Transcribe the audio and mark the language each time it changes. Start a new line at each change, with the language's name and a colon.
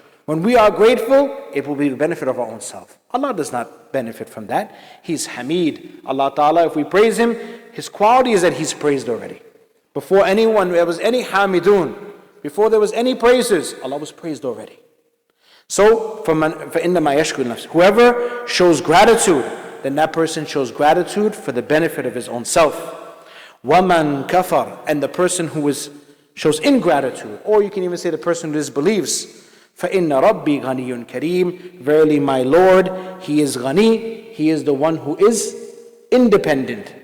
English: When we are grateful, it will be the benefit of our own self. Allah does not benefit from that. He's Hamid. Allah ta'ala, if we praise Him, His quality is that He's praised already. Before anyone, there was any Hamidun, before there was any praisers, Allah was praised already.
Arabic: So, فَإِنَّمَا يَشْكُرُ نَفْسِهِ.
English: Whoever shows gratitude, then that person shows gratitude for the benefit of his own self.
Arabic: وَمَنْ كَفَرَ.
English: And the person who shows ingratitude, or you can even say the person who disbelieves,
Arabic: فَإِنَّ رَبِّي غَنِيٌّ كَرِيمٌ.
English: Verily my Lord, He is ghani, He is the one who is independent.